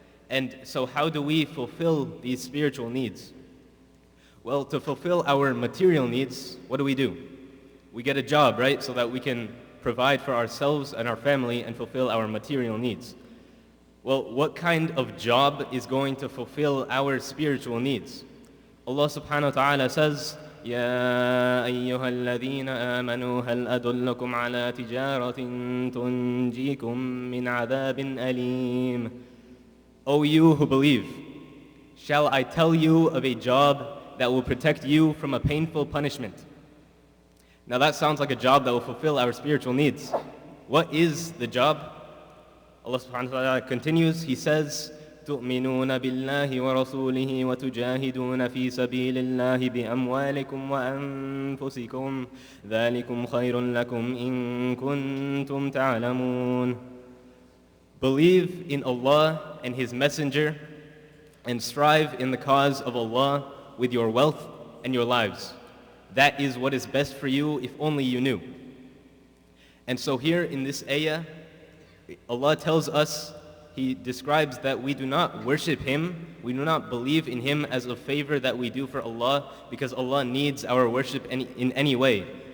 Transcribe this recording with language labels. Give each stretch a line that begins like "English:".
English: And so how do we fulfill these spiritual needs? Well, to fulfill our material needs, what do? We get a job, right? So that we can provide for ourselves and our family and fulfill our material needs. Well, what kind of job is going to fulfill our spiritual needs? Allah subhanahu wa ta'ala says,
Arabic: يَا أَيُّهَا الَّذِينَ آمَنُوا هَلْ أَدُلُّكُمْ عَلَى تِجَارَةٍ تُنْجِيكُمْ مِنْ عَذَابٍ أَلِيمٍ.
English: O you who believe, shall I tell you of a job that will protect you from a painful punishment? Now that sounds like a job that will fulfill our spiritual needs. What is the job? Allah subhanahu wa ta'ala continues, He says,
Arabic: تُؤْمِنُونَ بِاللَّهِ وَرَسُولِهِ وَتُجَاهِدُونَ فِي سَبِيلِ اللَّهِ بِأَمْوَالِكُمْ وَأَنفُسِكُمْ ذَلِكُمْ خَيْرٌ لَكُمْ إِن كُنتُمْ تَعْلَمُونَ.
English: Believe in Allah and His Messenger and strive in the cause of Allah with your wealth and your lives. That is what is best for you if only you knew. And so here in this ayah, Allah tells us, He describes that we do not worship Him, we do not believe in Him as a favor that we do for Allah because Allah needs our worship in any way.